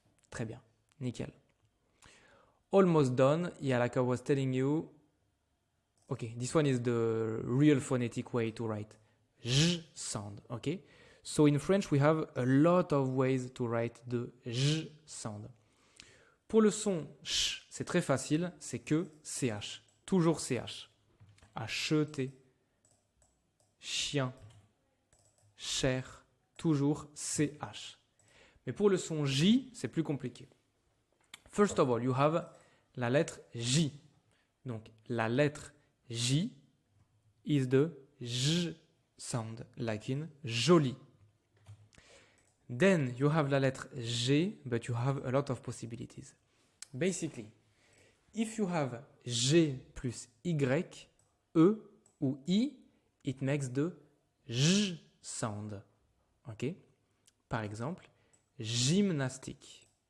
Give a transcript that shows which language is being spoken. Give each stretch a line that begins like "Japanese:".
French: Très bien, nickel.
English: Almost done. Yeah, like I was telling you. Okay, this one is the real phonetic way to write j sound. Okay, so in French we have a lot of ways to write the j sound.
French: Pour le son ch, c'est très facile, c'est que ch, toujours ch. Acheter, chien, chair, toujours ch. Mais pour le son j, c'est plus compliqué.
English: First of all, you have
French: la lettre j. Donc la lettre j
English: is the j sound, like in joli. Then you have
French: la lettre G,
English: but you have a lot of possibilities. Basically, if you have G plus Y, E ou I, it makes the J sound. Okay?
French: Par exemple, gymnastique.